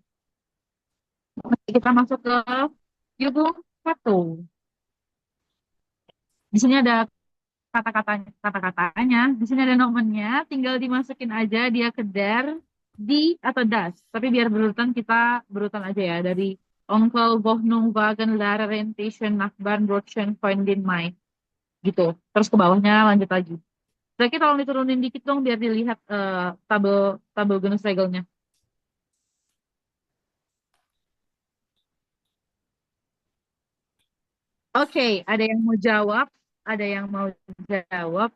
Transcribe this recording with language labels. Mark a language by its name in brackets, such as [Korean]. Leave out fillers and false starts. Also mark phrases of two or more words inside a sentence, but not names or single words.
[Indonesian] Kita masuk ke Yubung 1. Di sini ada kata-katanya, di sini ada nomennya, tinggal dimasukin aja dia ke [German] der, di atau das. [Indonesian] Tapi biar berurutan, kita berurutan aja ya, dari [German] Onkel, Wohnung, Wagen, Lehrerin, Station, Nachbarn, Brotchen, Freundin, Mai. [Indonesian] Gitu. Terus ke bawahnya lanjut lagi. Berarti tolong diturunin dikit dong biar dilihat tabel [German] genus regelnya. [Indonesian] Oke, ada yang mau jawab, ada yang mau jawab.